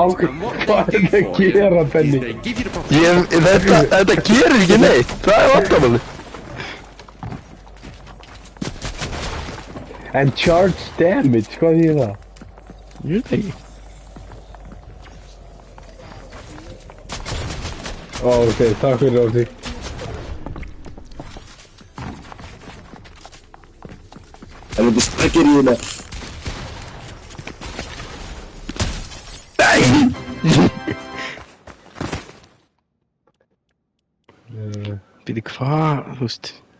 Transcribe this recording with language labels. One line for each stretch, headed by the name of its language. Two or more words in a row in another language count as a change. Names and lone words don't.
Icelandic: Á, hvað er þetta að gera, Benni?
English: they give you the property.
Icelandic: Þetta gerir ekki neitt. Það er vandamáli.
English: And charge damage,
Icelandic: hvað er það? Ég veit ekki. Ó, ok, takk fyrir Rósi. Það er þetta sprekir í hérna. Fyrir hvað, þú veist.